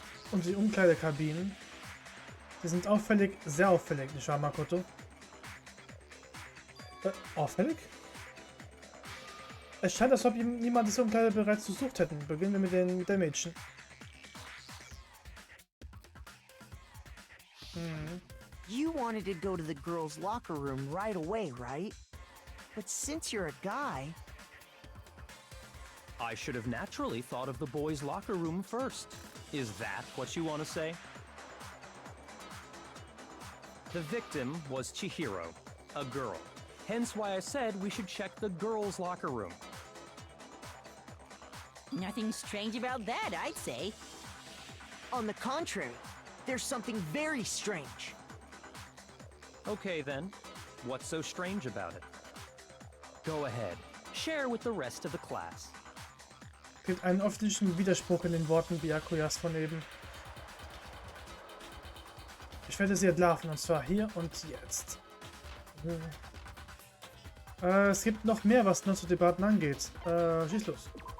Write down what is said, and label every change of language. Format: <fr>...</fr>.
<de>Und die Umkleidekabinen, die sind auffällig, sehr auffällig, nicht wahr, Makoto? Auffällig? Es scheint, als ob niemand das Umkleide bereits gesucht hätten. Beginnen wir mit den Mädchen.</de> <en>You wanted to go to the girls' locker room right away, right? But since you're a guy... I should have naturally thought of the boys' locker room first. Is that what you want to say? The victim was Chihiro, a girl. Hence why I said we should check the girls' locker room. Nothing strange about that, I'd say. On the contrary, there's something very strange. Okay then, what's so strange about it? Go ahead, share with the rest of the class.</en> <de>Gibt einen offensichtlichen Widerspruch in den Worten Byakuyas von eben. Ich werde sie entlarven, und zwar hier und jetzt. Es gibt noch mehr, was noch zu Debatten angeht. Schieß los.</de>